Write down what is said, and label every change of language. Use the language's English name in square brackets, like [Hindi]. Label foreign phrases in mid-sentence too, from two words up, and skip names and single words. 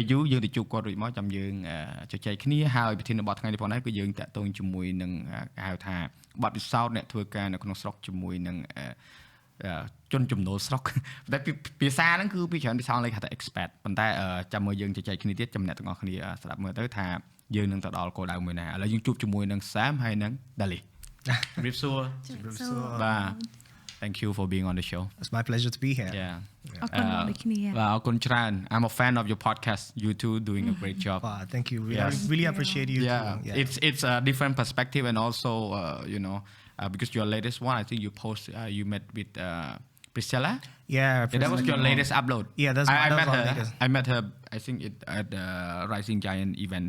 [Khmer] យូរយើងទៅជួបគាត់រួចមកចាំយើងជជែកគ្នាហើយប្រធានបទថ្ងៃនេះផងដែរគឺយើងតាក់ទងជាមួយនឹងគេហៅថាបទពិសោធន៍អ្នកធ្វើការនៅក្នុងស្រុកជាមួយនឹងជនចំណូលស្រុកតែភាសាហ្នឹងគឺពីច្រើនភាសាអង់គ្លេសគេថា expat ប៉ុន្តែចាំមើលយើងជជែកគ្នាទៀតចំណេះទាំងអស់គ្នាស្ដាប់មើលទៅថាយើងនឹងទៅដល់គោលដៅមួយណាឥឡូវយើងជួបជាមួយនឹង Sam ហើយនឹង Dalis ជម្រាបសួរបាទ [English] Thank you for being on the show. It's my pleasure to be here. Yeah. [Khmer] អរគុណដូចគ្នា អរគុណច្រើន [English] I'm a fan of your podcast. You two doing a great job. Thank you. I really appreciate you too. Yeah. It's a different perspective and also you know because your latest one I think you post you met with Priscilla. Yeah, that was your latest upload. Yeah, that's I met her I think at the Rising Giant events.